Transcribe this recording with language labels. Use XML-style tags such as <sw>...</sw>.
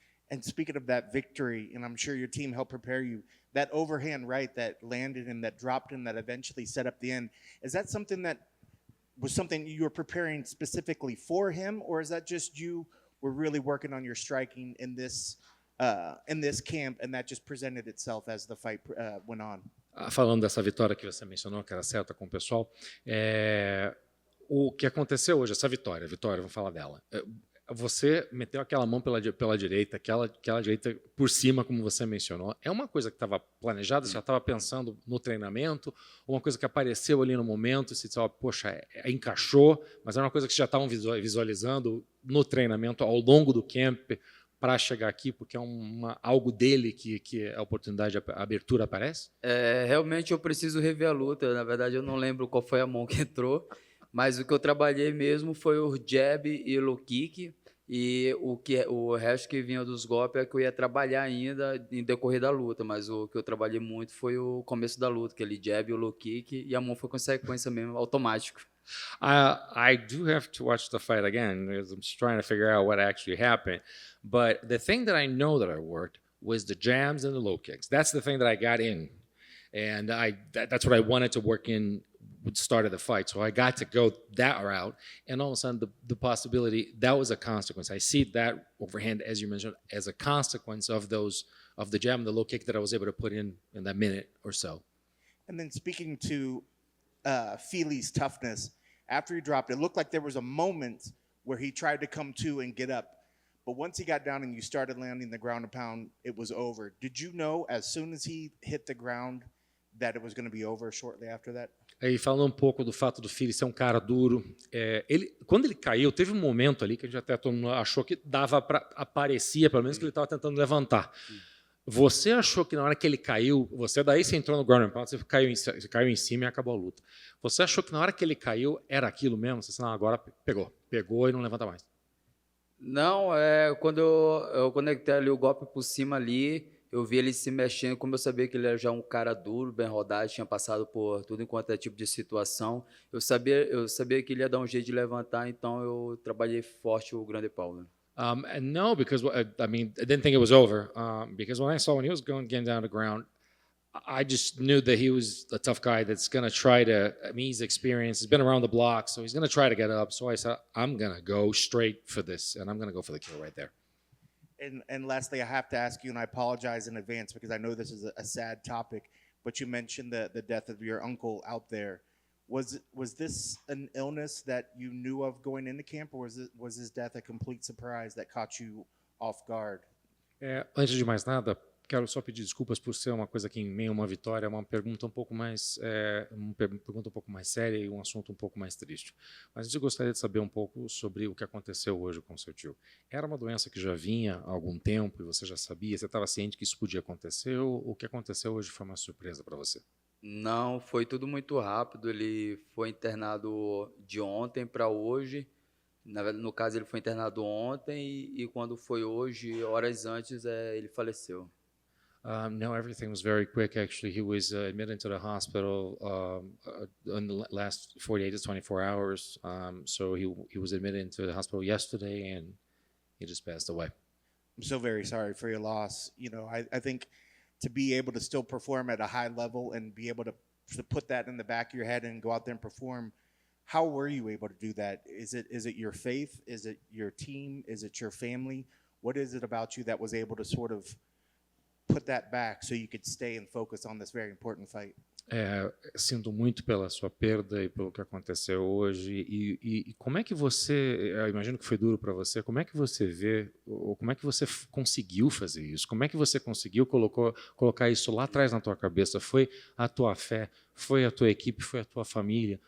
<en>And speaking of that victory, and I'm sure your team helped prepare you, that overhand right that landed and that dropped in that eventually set up the end, is that something that was something you were preparing specifically for him, or is that just you were really working on your striking in this camp and that just presented itself as the fight went on?</en> <pt>Falando dessa vitória que você mencionou, que era certa com o pessoal, o que aconteceu hoje, essa vitória, vamos falar dela. Você meteu aquela mão pela direita, aquela direita por cima, como você mencionou. É uma coisa que estava planejada, você já estava pensando no treinamento, uma coisa que apareceu ali no momento, você disse, poxa, encaixou, mas era uma coisa que já estavam visualizando no treinamento ao longo do camp para chegar aqui, porque é algo dele que a oportunidade, a abertura aparece? Realmente eu preciso rever a luta. Na verdade, eu não lembro qual foi a mão que entrou, mas o que eu trabalhei mesmo foi o jab e o low kick, e o resto que vinha dos golpes é que eu ia trabalhar ainda em decorrer da luta, mas o que eu trabalhei muito foi o começo da luta, aquele jab e o low kick, e a mão foi consequência mesmo, automático.</pt> <en>I do have to watch the fight again because I'm just trying to figure out what actually happened. But the thing that I know that I worked was the jabs and the low kicks. That's the thing that I got in. And that's what I wanted to work in with the start of the fight. So I got to go that route. And all of a sudden, the possibility, that was a consequence. I see that overhand, as you mentioned, as a consequence of the jab and the low kick that I was able to put in that minute or so. And then speaking to Fili's toughness, after he dropped, it looked like there was a moment where he tried to come to and get up. But once he got down and you started landing the ground and pound, it was over. Did you know as soon as he hit the ground that it was going to be over shortly after that?</en> <pt>Aí falando um pouco do fato do Fili ser um cara duro, quando ele caiu, teve um momento ali que a gente até todo mundo achou que dava para aparecia, pelo menos que ele estava tentando levantar. Você achou que na hora que ele caiu, você entrou no ground and pound, você caiu em cima e acabou a luta. Você achou que na hora que ele caiu era aquilo mesmo? Você disse, não, agora pegou e não levanta mais. Não, quando eu conectei ali o golpe por cima ali, eu vi ele se mexendo, como eu sabia que ele era já um cara duro, bem rodado, tinha passado por tudo enquanto é tipo de situação. Eu sabia que ele ia dar um jeito de levantar, então eu trabalhei forte o grande Paulo.</pt> <en>And no, because I didn't think it was over. Because when he was getting down to the ground, I just knew that he was a tough guy that's going to try to, he's experienced, he's been around the block, so he's going to try to get up. So I said, I'm going to go straight for this, and I'm going to go for the kill right there. And lastly, I have to ask you, and I apologize in advance because I know this is a sad topic, but you mentioned the death of your uncle out there. Was this an illness that you knew of going into camp, or was his death a complete surprise that caught you off guard?</en> <pt>Antes de mais nada, quero só pedir desculpas por ser uma coisa que em meio a uma vitória é uma pergunta um pouco mais séria e um assunto um pouco mais triste. Mas eu gostaria de saber um pouco sobre o que aconteceu hoje com seu tio. Era uma doença que já vinha há algum tempo e você já sabia, você estava ciente que isso podia acontecer, ou o que aconteceu hoje foi uma surpresa para você? Não, foi tudo muito rápido. Ele foi internado de ontem para hoje. No caso, ele foi internado ontem e quando foi hoje, horas antes, ele faleceu.</pt> <en>No, everything was very quick. Actually, he was admitted into the hospital in the last 48 to 24 hours. So he was admitted into the hospital yesterday, and he just passed away. I'm so very sorry for your loss. You know, I think to be able to still perform at a high level and be able to put that in the back of your head and go out there and perform, how were you able to do that? Is it your faith? Is it your team? Is it your family? What is it about you that was able to sort of put that back so you could stay and focus on this very important fight?</en> <pt>Sinto muito pela sua perda e pelo que aconteceu hoje. E como é que você, eu imagino que foi duro para você, como é que você vê, ou como é que você conseguiu fazer isso? Como é que você conseguiu colocar isso lá atrás na tua cabeça? Foi a tua fé? Foi a tua equipe? Foi a tua família?</pt>